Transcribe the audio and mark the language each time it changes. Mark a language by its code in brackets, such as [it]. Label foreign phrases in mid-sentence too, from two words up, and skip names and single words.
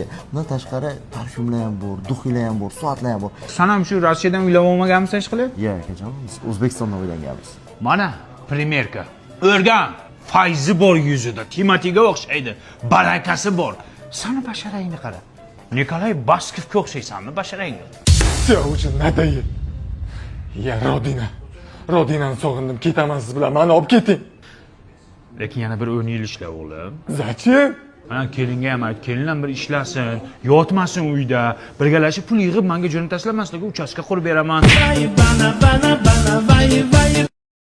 [uz] Bundan tashqari parfyumlar ham bor, duxiylar ham bor, soatlar ham bor. Sen ham shu Rossiyadan uylab olmaganmisan ish qilib? Yo'q akajon, biz O'zbekistondan o'ylanganmiz. Mana primerka. O'rgan. Fayzi bor yuzida, Timotiga o'xshaydi, barakasi bor. Sani basharangni qara. Nikolay Baskovga o'xshaysanmi basharangga? [ru] Все уже надоел. [uz] Я Rodinani sog'indim, ketaman siz bilan, mani olib keting. Lekin yana bir 10 yil ishla o'g'lim. [ru] Zachем? [uz] Ha, kelinga ham ayt, kelin ham bir ishlasin, yotmasin uyda, birgalashib pul yig'ib menga jo'nab tashlamasligi uchastka qurib beraman.